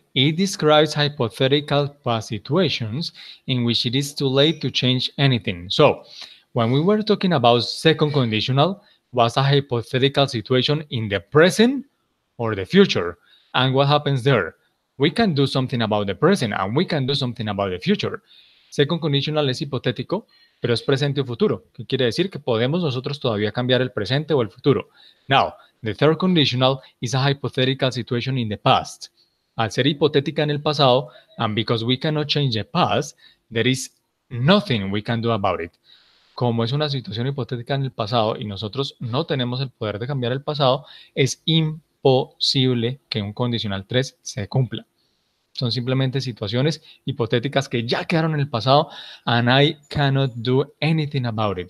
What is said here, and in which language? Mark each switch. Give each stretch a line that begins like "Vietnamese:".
English: It describes hypothetical past situations in which it is too late to change anything. So, when we were talking about second conditional, was a hypothetical situation in the present or the future. And what happens there? We can do something about the present and we can do something about the future.
Spanish: Second conditional es hipotético, pero es presente o futuro. ¿Qué quiere decir? Que podemos nosotros todavía cambiar el presente o el futuro.
English: Now, the third conditional is a hypothetical situation in the past.
Spanish: Al ser hipotética en el pasado,
English: and because we cannot change the past, there is nothing we can do about it.
Spanish: Como es una situación hipotética en el pasado y nosotros no tenemos el poder de cambiar el pasado, es imposible que un condicional 3 se cumpla. Son simplemente situaciones hipotéticas que ya quedaron en el pasado
English: and I cannot do anything about it.